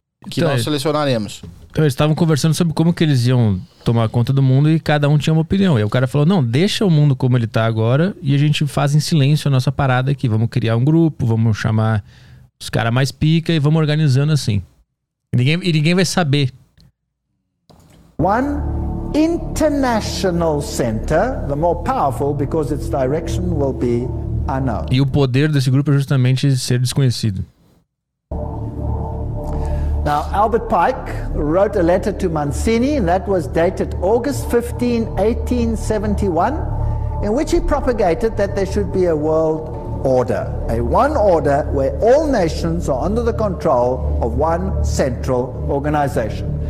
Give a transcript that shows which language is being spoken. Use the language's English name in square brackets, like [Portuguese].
[Portuguese] Que então, nós selecionaremos. Então, eles estavam conversando sobre como que eles iam tomar conta do mundo e cada um tinha uma opinião. E aí o cara falou, não, deixa o mundo como ele tá agora e a gente faz em silêncio a nossa parada aqui. Vamos criar um grupo, vamos chamar os caras mais pica e vamos organizando assim. E ninguém vai saber. [English] One international center, the more powerful because its direction will be unknown. [Portuguese] E o poder desse grupo é justamente ser desconhecido. [English] Now, Albert Pike wrote a letter to Mancini, and that was dated August 15, 1871, in which he propagated that there should be a world order, a one order where all nations are under the control of one central organization.